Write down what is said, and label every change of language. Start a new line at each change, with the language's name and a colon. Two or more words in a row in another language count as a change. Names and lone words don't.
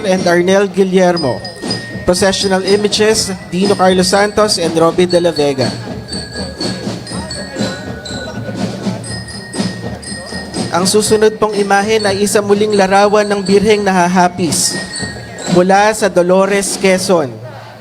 English: and Arnel Guillermo. Processional Images, Dino Carlos Santos and Robbie De La Vega.
Filipino: Ang susunod pong imahen ay isa muling larawan ng Birheng Nahahapis mula sa Dolores, Quezon.